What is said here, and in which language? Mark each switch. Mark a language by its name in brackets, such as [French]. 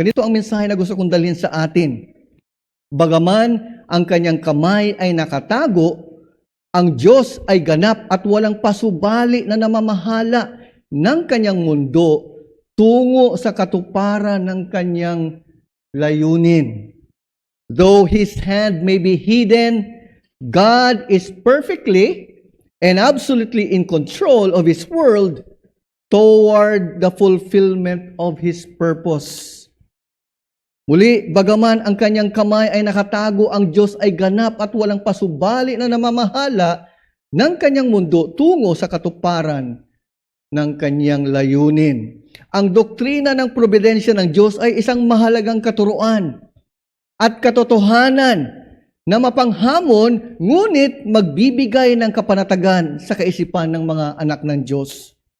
[Filipino] Ganito ang mensahe na gusto kong dalhin sa atin. Bagaman ang kanyang kamay ay nakatago, ang Diyos ay ganap at walang pasubali na namamahala ng kanyang mundo tungo sa katuparan ng kanyang layunin. [English] Though His hand may be hidden, God is perfectly and absolutely in control of His world toward the fulfillment of His purpose. [Filipino] Muli, bagaman ang kanyang kamay ay nakatago, ang Diyos ay ganap at walang pasubali na namamahala ng kanyang mundo tungo sa katuparan ng kanyang layunin. Ang doktrina ng probidensya ng Diyos ay isang mahalagang katuruan at katotohanan na mapanghamon, ngunit magbibigay ng kapanatagan sa kaisipan ng mga anak ng Diyos.